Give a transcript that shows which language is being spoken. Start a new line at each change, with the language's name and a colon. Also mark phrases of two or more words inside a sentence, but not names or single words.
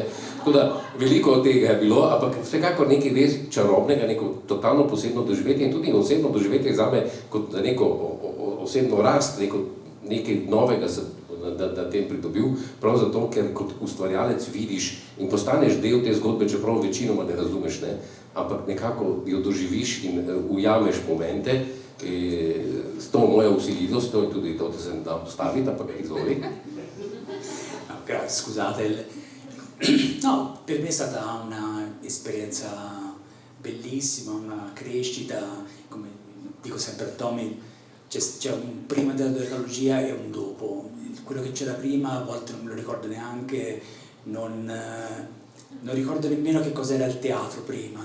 Slovenian: Tako da veliko od tega je bilo, ampak vsekakor nekaj res čarobnega, neko totalno posebno doživetje in tudi osebno doživetje zame kot za neko osebno rast, nekaj novega sem na tem pridobil, prav zato, ker kot ustvarjalec vidiš in postaneš del te zgodbe, čeprav večinoma ne razumeš, ne, ampak nekako jo doživiš in ujameš momente, s to mojo vsiljivostjo in tudi to, da se ne da postaviti, ampak izvoli.
Italian: Grazie, scusate. No, per me è stata un'esperienza bellissima, una crescita, come dico sempre a Tommy, c'è un prima della dodecalogia e un dopo. Quello che c'era prima a volte non me lo ricordo neanche, non ricordo nemmeno che cos'era il teatro prima.